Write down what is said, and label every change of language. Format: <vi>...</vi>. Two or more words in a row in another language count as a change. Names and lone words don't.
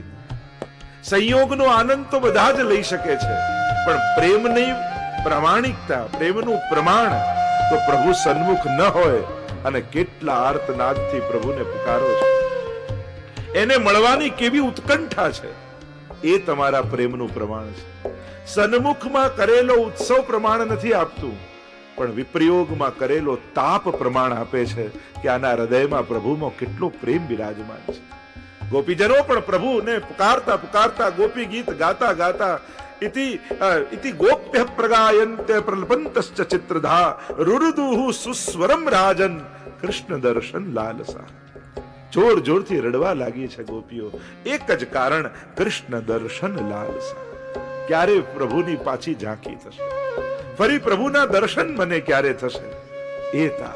<gu>સંયોગનો આનંદ તો બધા જ લઈ શકે છે, પણ પ્રેમની પ્રામાણિકતા, પ્રેમનું પ્રમાણ તો પ્રભુ સન્મુખ ન હોય અને કેટલા આર્તનાદથી પ્રભુને પુકારો છો, એને મળવાની કેવી ઉત્કંઠા છે, એ તમારા પ્રેમનું પ્રમાણ છે. સન્મુખમાં કરેલો ઉત્સવ પ્રમાણ નથી આપતું, પણ વિપ્રયોગમાં કરેલો તાપ પ્રમાણ આપે છે કે આના હૃદયમાં પ્રભુમાં કેટલો પ્રેમ બિરાજમાન છે. ગોપીજનો પણ પ્રભુને પુકારતા પુકારતા ગોપી ગીત ગાતા ગાતા</gu> <sa>इति गोप्य प्रगायन्ते प्रलपन्तश्च चित्रधा रुरुदुः सुस्वरम राजन कृष्ण दर्शन लालसा.</sa> <gu>જોર જોરથી રડવા લાગી છે ગોપીઓ. એક જ કારણ, કૃષ્ણ દર્શન લાલસા. ક્યારે પ્રભુની પાછી ઝાંખી થશે, ફરી પ્રભુના દર્શન મને ક્યારે થશે, એ તાર.</gu>